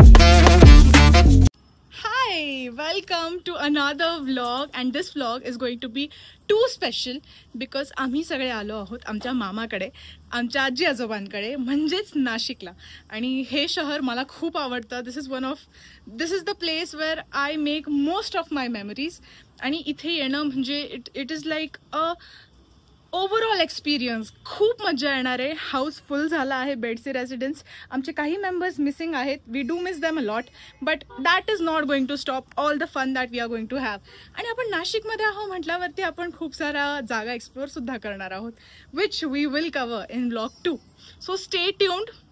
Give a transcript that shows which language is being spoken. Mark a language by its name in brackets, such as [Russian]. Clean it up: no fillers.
[English] Hi, welcome to another vlog and this vlog is going to be too special because [Marathi] आम्ही सगळे आलो आहोत आमच्या मामाकडे, आमच्या आजी आजोबांकडे, म्हणजेच नाशिकला. आणि हे शहर मला खूप आवडतं. [English] This is the place where I make most of my memories. [Marathi] आणि इथे येणं म्हणजे [English] It is like a overall experience. [Marathi] खूप मजा येणार आहे. हाऊस फुल झाला आहे बेडसी रेसिडेन्स. आमचे काही मेंबर्स मिसिंग आहेत. [English] We do miss them a lot but that is not going to stop all the fun that we are going to have. [Marathi] आणि आपण नाशिकमध्ये आहोत म्हटल्यावरती आपण खूप साऱ्या जागा एक्सप्लोअर सुद्धा करणार आहोत [English] Which we will cover in blog 2. So stay tuned.